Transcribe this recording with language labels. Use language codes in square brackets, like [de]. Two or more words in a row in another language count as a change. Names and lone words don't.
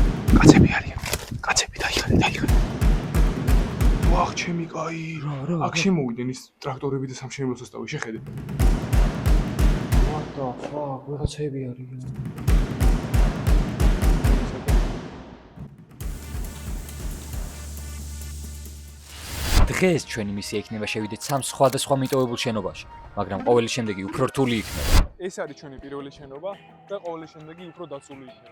[ka] კაცები არიან. კაცები დაიხარე. ვახ, ჩემი კაი. აქ შემოვიდნენ ის ტრაქტორები და სამშენებლო სოსტავი, შეხედე. [en] What the fuck, [ka] ვიღაცები არიან. დღეს ჩვენი მისია იქნება შევიდეთ სამ სხვადასხვა მიტოვებულ შენობაში, მაგრამ ყოველი შემდეგი უფრო რთული იქნება. ეს არის ჩვენი პირველი შენობა და ყოველი შემდეგი უფრო დაცული იქნება.